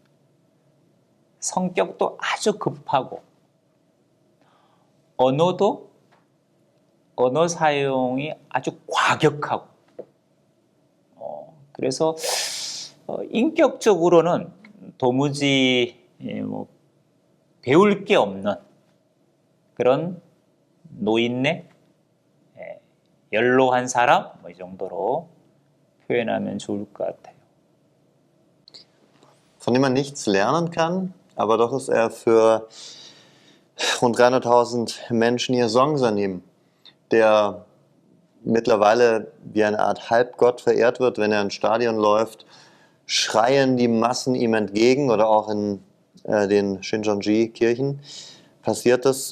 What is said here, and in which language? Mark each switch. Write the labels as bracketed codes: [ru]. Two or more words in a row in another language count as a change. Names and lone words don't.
[ko] 성격도 아주 급하고 언어 사용이 아주 과격하고 그래서 인격적으로는 도무지 뭐 배울 게 없는 그런 노인네, 연로한 사람 뭐 이 정도로 표현하면 좋을 것 같아요. [de] Von dem man nichts lernen kann, aber doch ist er für rund 300.000 Menschen ihr Songsanim, der mittlerweile wie eine Art Halbgott verehrt wird. Wenn er ins Stadion läuft, schreien die Massen ihm entgegen, oder auch in den Shincheonji-Kirchen passiert das.